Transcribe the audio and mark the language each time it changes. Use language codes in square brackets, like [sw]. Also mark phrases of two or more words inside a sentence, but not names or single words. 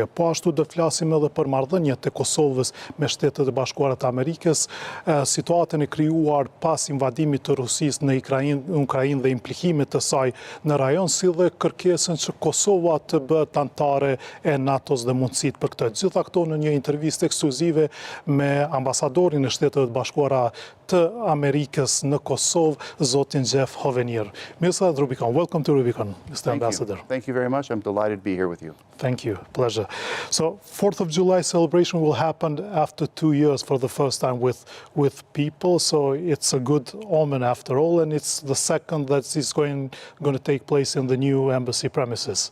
[sq] Po ashtu do flasim edhe për marrëdhëniet e Kosovës me Shtetet e Bashkuara të Amerikës, situatën e krijuar pas invadimit të Rusisë në Ukrainë dhe implikimet të saj në rajon, si dhe kërkesën që Kosova të bëhet anëtare e NATO-s dhe mundësit për këtë. Gjitha këto në një intervistë ekskluzive me ambasadorin e Shtetet e Bashkuara të Amerikës në Kosovë, zotin Hovenier. [en] Mr. Rubikon, welcome to Rubikon, Mr. Ambassador. Thank you very much. I'm delighted to be here with you. Thank you. Pleasure. So, 4th of July celebration will happen after 2 years for the first time with people, so it's a good omen after all, and it's the second that is going to take place in the new embassy premises.